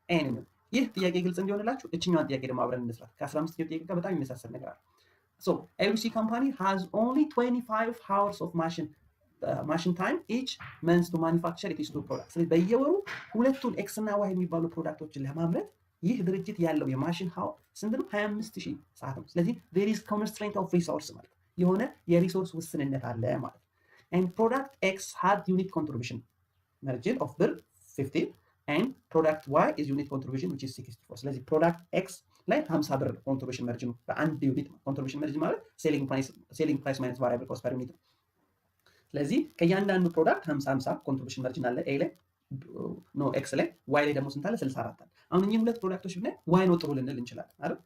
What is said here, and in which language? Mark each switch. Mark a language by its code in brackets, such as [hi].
[am] ኤ ነው። ይህ ጥያቄ ግልጽ እንዲሆንላችሁ እችኛዋን ጥያቄ ደግሞ አብረን እንስራት። ከ15ኛው ጥያቄ ጋር በጣም የሚመሳሰል ነገር አለ። [en] so ABC company has only 25 hours of machine time each month to manufacture its two products. [am] ስለዚህ በየወሩ ሁለቱን ኤክስ እና ዋይ የሚባሉ ፕሮዳክቶችን ለማምረት ይህ ድርጅት ያለው የማሽን ሃው ስንት ነው? 25000 ሰዓት ነው። ስለዚህ [en] there is constraint of resource [am] ማለት የሆነ የሪሶርስ ውስንነት አለ ማለት ነው። [en] and product X had unit contribution margin of ብር 50 and product Y is unit contribution which is 64. [am] ስለዚህ product X ላይ 50 ብር contribution margin በአንድ ዩኒት contribution margin ማለት selling price minus variable cost per unit ነው። ስለዚህ ከእያንዳንዱ ፕሮዳክት 50 contribution margin አለ A ላይ ኤክስ ላይ ዋይ ላይ ደግሞ ስንት አለ? 64 አለ። አሁን እኚህ ሁለት ፕሮዳክቶች ብናይ ዋይ ነው ጥሩ ልንል እንችላለን አይደል?